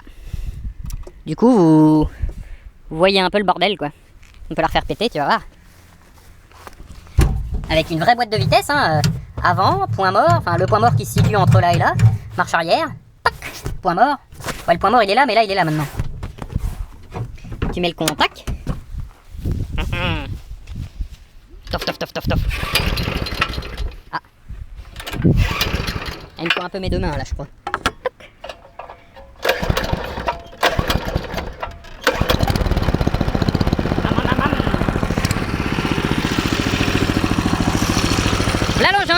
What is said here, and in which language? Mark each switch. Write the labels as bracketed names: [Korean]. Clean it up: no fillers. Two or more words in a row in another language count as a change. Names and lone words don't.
[French] Du coup vous voyez un peu le bordel quoi. On peut la refaire péter, tu vas voir. Avec une vraie boîte de vitesse, hein, avant, point mort, enfin le point mort qui se situe entre là et là. Marche arrière, tac, point mort. Ouais, le point mort il est là, mais là il est là maintenant. Tu mets le contact. Tof, tof, tof, tof, tof. Ah. Il me faut un peu mes deux mains là, je crois. Là l'engin.